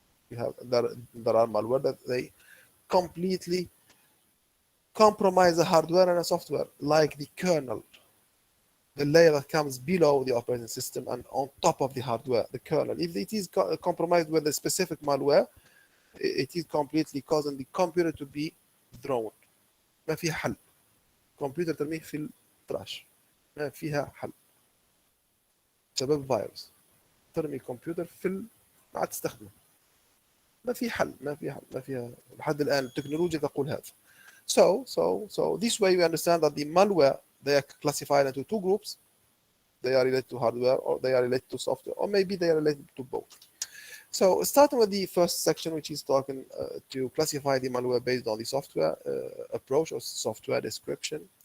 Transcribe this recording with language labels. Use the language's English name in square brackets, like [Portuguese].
[English] You have there are malware that they completely compromise the hardware and the software, like the kernel, the layer that comes below the operating system and on top of the hardware, the kernel. If it is compromised with a specific malware, it is completely causing the computer to be thrown. [Arabic] ما فيها حل. كمبيوتر ترميه في التراش. ما فيها حل. بسبب فيروس. ترمي كمبيوتر ما عاد تستخدمه. ما في حل، ما فيها لحد الآن التكنولوجيا تقول هذا. [English] So this way we understand that the malware, they are classified into 2 groups. They are related to hardware or they are related to software, or maybe they are related to both. So starting with the first section, which is talking to classify the malware based on the software approach or software description.